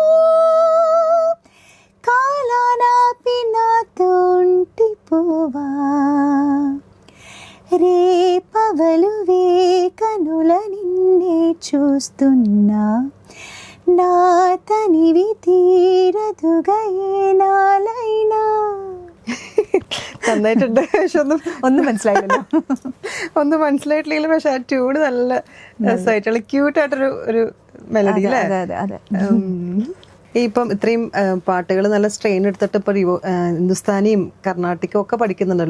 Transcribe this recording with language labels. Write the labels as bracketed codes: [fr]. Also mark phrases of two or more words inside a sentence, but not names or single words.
[te] కాలాన పినాతోంటి పోవా, రేపవలువే కనుల నిన్నే చూస్తున్నా, నా తనివి తీరదుగా ఏనాలైనా. [ml] നന്നായിട്ടുണ്ട്. പക്ഷെ ഒന്നും മനസ്സിലായില്ലല്ലോ. ഒന്നും മനസ്സിലായിട്ടില്ലെങ്കിലും പക്ഷെ ആ ട്യൂണ് നല്ല രസമായിട്ടുള്ള ക്യൂട്ടായിട്ടൊരു ഒരു മെലഡി അല്ലേ? ഇപ്പം ഇത്രയും പാട്ടുകൾ നല്ല സ്ട്രെയിൻ എടുത്തിട്ട് ഇപ്പൊ ഹിന്ദുസ്ഥാനിയും കർണാട്ടിക്കും ഒക്കെ പഠിക്കുന്നുണ്ടല്ലോ.